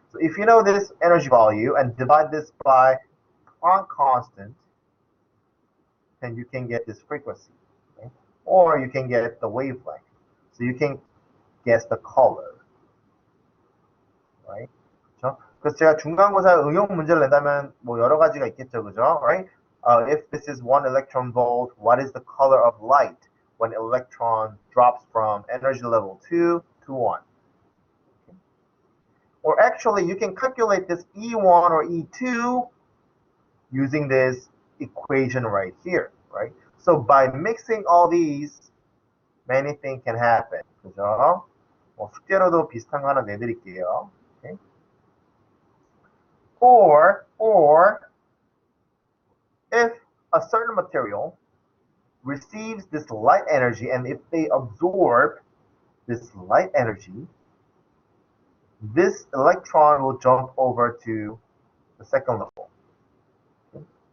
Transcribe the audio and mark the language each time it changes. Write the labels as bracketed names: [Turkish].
[English] So if you know this energy value and divide this by Planck constant, then you can get this frequency, okay? Or you can get the wavelength. So you can guess the color, right? [Korean] 그렇죠? 그래서 제가 중간고사 응용 문제를 낸다면 뭐 여러 가지가 있겠죠, 그죠? [English] Right? If this is 1 electron volt, what is the color of light when electron drops from energy level 2 to 1? Okay. Or actually, you can calculate this E1 or E2 using this equation right here, right? So by mixing all these, many things can happen, [Korean] 그죠? 숙제로도 비슷한 거 하나 내드릴게요. [English] Okay? Or if a certain material receives this light energy, and if they absorb this light energy, this electron will jump over to the second level. Okay?